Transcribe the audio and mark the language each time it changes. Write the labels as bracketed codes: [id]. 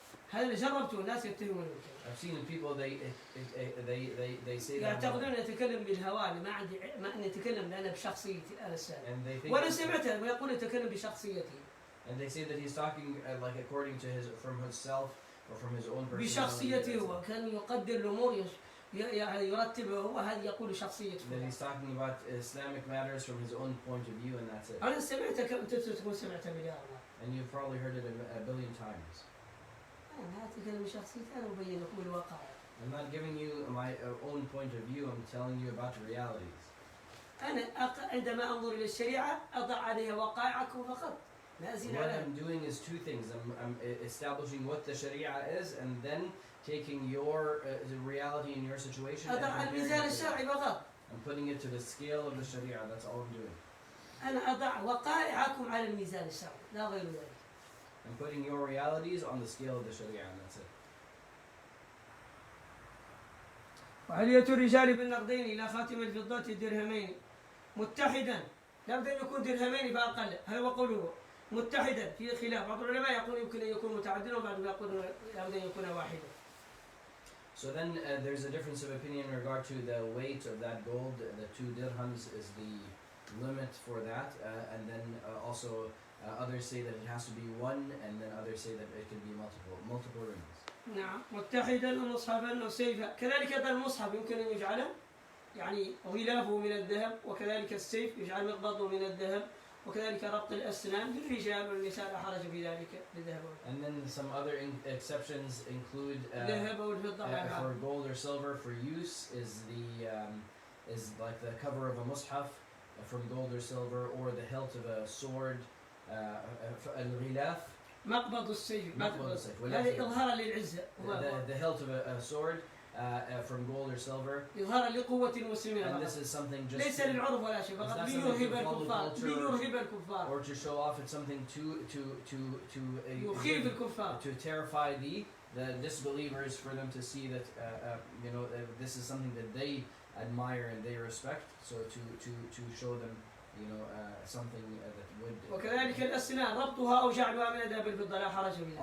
[ar] هذا اللي جربته الناس يتهمون بالكذب. [en] I've seen people they say that. [ar] يعتقدون أتكلم بالهواء ما أني أتكلم أنا بشخصيتي أنا السابق. [en] And they think. [ar] وأنا سمعته ويقول أتكلم بشخصيتي. [en] And they say that he's talking like according to from himself or from his own personality. [ar] بشخصيته هو كان يقدر الأمور يرتبها هو هذا يقول شخصيته. [en] That he's talking about Islamic matters from his own point of view, and that's it. [ar] أنا سمعته كم تكون سمعته مليار مرة. [en] And you've probably heard it a billion times. [ar] أنا أتكلم بشخصيتي أنا أبين لكم الواقع. [en] I'm not giving you my own point of view. I'm telling you about the realities. [ar] أنا عندما أنظر إلى الشريعة أضع عليها وقائعكم فقط. لا أزيد [en] What [ar] عليها. [en] I'm doing is two things. I'm establishing what the Sharia is, and then taking your the reality in your situation. [ar] أضع [en] And [ar] الميزان الشرعي فقط. [en] I'm putting it to the scale of the Sharia. That's all I'm doing. [ar] أنا أضع وقائعكم على الميزان الشرعي لا غير ذلك. [en] I'm putting your realities on the scale of the Sharia, and that's it. [ar] وعلية الرجال بالنقدين إلى خاتم الفضة درهمين متحدا لابد أن يكون درهمين فأقل هذا هو قوله متحدا في خلاف بعض العلماء يقول يمكن أن يكون متعددا وبعضهم يقول لابد أن يكون واحدا. [en] So then there's a difference of opinion in regard to the weight of that gold. The 2 dirhams is the limit for that, and then also others say that it has to be 1, and then others say that it can be multiple rings. [ar] نعم متحدا ومصحفا وسيفا كذلك أيضا المصحف يمكن أن يجعله يعني غلافه من الذهب وكذلك السيف يجعل مقبضه من الذهب وكذلك ربط الأسنان للرجال والنساء لا حرج في ذلك للذهب. [en] And then some other exceptions include [ar] الذهب والفضة [en] for gold or silver for use is is like the cover of a mushaf from gold or silver, or the hilt of a sword, الغلاف. [ar] مقبض السيف. مقبض السيف. هذا إظهارا للعزة. [en] The hilt of a sword from gold or silver. [ar] إظهارا لقوة المسلمين. [en] And this is something just [ar] ليس للعرف ولا شيء فقط ليرهب الكفار. ليرهب الكفار. [en] Or to show off, it's something to [ar] يخيف الكفار. [en] to terrify the disbelievers, for them to see that this is something that they admire and they respect. So to show them something that would. [ar] وكذلك الأسنان ربطها أو جعلها من الذهب بالفضة لا حرج فيها.